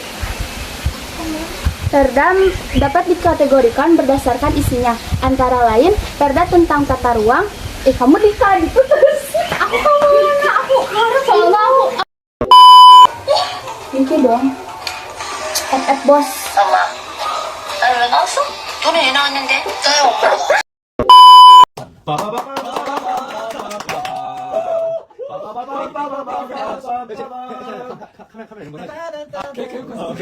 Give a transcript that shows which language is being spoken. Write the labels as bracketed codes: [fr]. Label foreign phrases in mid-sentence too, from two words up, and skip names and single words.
[id] Perda dapat dikategorikan berdasarkan isinya, antara lain perda tentang tata ruang. Kamu diputus. Aku soalnya aku. Ini dong. FF bos. [ko] 엄마. 나는 왜 나왔어? 너는 왜 나왔는데? 나의 엄마가 나왔어.